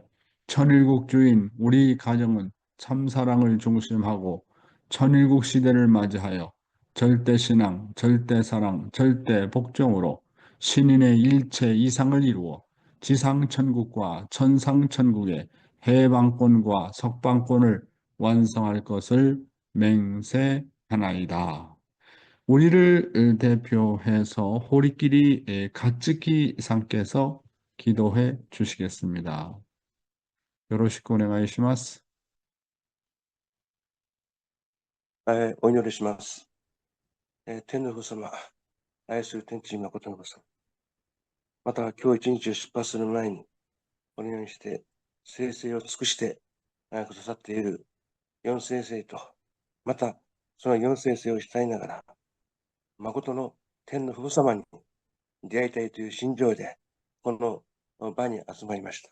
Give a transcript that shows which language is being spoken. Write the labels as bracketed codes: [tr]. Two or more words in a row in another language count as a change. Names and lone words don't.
[ko] 천일국 주인 우리 가정은 참사랑을 중심하고 천일국 시대를 맞이하여 절대신앙, 절대사랑, 절대복종으로 신인의 일체 이상을 이루어 지상천국과 천상천국의 해방권과 석방권을 완성할 것을 맹세하나이다. 우리를 대표해서 호리끼리 가츠키 상께서 기도해 주시겠습니다. [ja] よろしくお願いします. お祈りします。天の父様、愛する天地誠の父様。また、今日一日を出発する前に、このようにして、生成を尽くしてくださっている四先生と、また、その四先生を慕いながら、誠の天の父様に出会いたいという心情で、この場に集まりました。